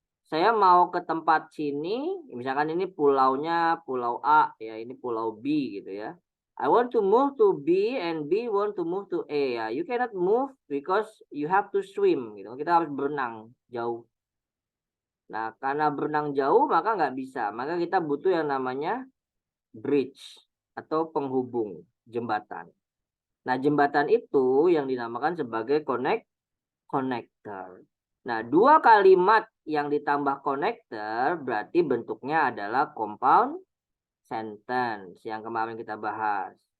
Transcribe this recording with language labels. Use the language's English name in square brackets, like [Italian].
[Indonesian] Saya mau ke tempat sini, misalkan ini pulaunya Pulau A, ya, ini Pulau B gitu ya. [English] I want to move to B and B want to move to A, ya. You cannot move because you have to swim gitu. [Indonesian] Kita harus berenang jauh. Nah, karena berenang jauh maka nggak bisa. Maka kita butuh yang namanya bridge atau penghubung, jembatan. Nah, jembatan itu yang dinamakan sebagai connector. Nah, dua kalimat yang ditambah connector berarti bentuknya adalah compound sentence yang kemarin kita bahas.